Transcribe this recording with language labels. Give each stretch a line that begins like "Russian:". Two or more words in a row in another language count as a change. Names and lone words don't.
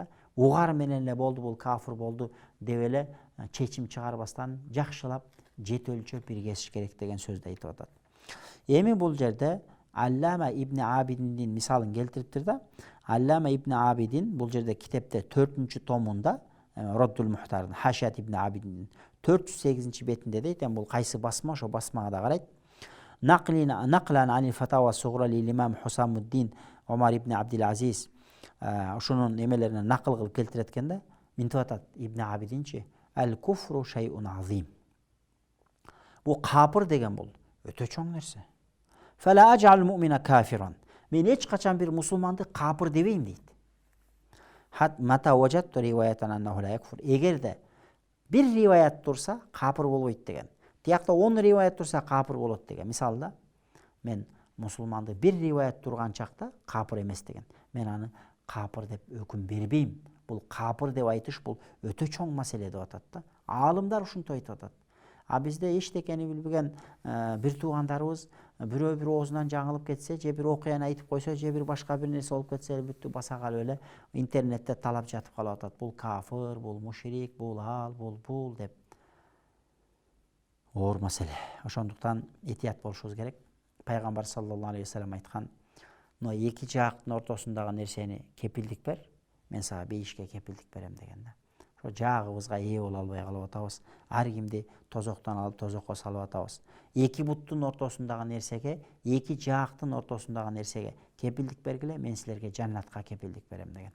Kyrgyz: Угар менен эле болду, бул кафыр болду деп эле чечим чыгарбастан жакшылап жет өлчөп бир кесиш керек деген сөздү айтып атат. Эми бул жерде Аллама ибн Абидиндин мисалын келтириптир да. Аллама ибн Абидин бул жерде китепте 4-томунда Раддул Мухтардын Хашият ибн Абидиндин 408-бетинде дейт. Бул кайсы басма, ошо басмага да карайт.
Arabic: نقلا عن الفتاوى الصغرى للإمام حسام الدين عمر بن عبد العزيز
Kyrgyz: ошонун эмелеринен накыл кылып келтирет экен да. Минтип атат ибн Абидинчи
Arabic: الكفر شيء عظيم.
Kyrgyz: Бул капыр деген бул өтө чоң нерсе.
Arabic: فلا أجعل المؤمن كافرا.
Kyrgyz: Мен эч качан бир мусулманды капыр дебейм дейт.
Arabic: حتى متى وجدت رواية أنه لا يكفر.
Kyrgyz: Эгерде бир риваят турса капыр болбойт деген. Тиякта 10 риваят турса капыр болот деген. Мисалда мен мусулманды бир риваят турган чакта капыр эмес деген. Мен аны капыр деп өкүм бербейм. Бул капыр деп айтыш бул өтө чоң маселе деп атат да. Аалымдар ушинтип айтып атат. Бизде эчтекени билбеген бир туугандарыбыз бирөө бир оозунан жаңылып кетсе, же бир окуяны айтып койсо, же бир башка бир нерсе болуп кетсе, бүттү баса калып эле интернетте талап жатып калып атат. Бул кафыр, бул мушрик, бул бул деп. Оор маселе. Ошондуктан этият болушубуз керек. Пайгамбар
Arabic: صلى الله عليه وسلم
Kyrgyz: айткан, "Но эки жактын ортосундагы нерсени кепилдик бер, мен сага бейишке кепилдик берем" деген да. Ошо жаагыбызга ээ боло албай калып атабыз. Ар кимди тозоктон алып тозокко салып атабыз. Эки буттун ортосундагы нерсеге, эки жаактын ортосундагы нерсеге кепилдик бергиле, мен силерге жаннатка кепилдик берем деген.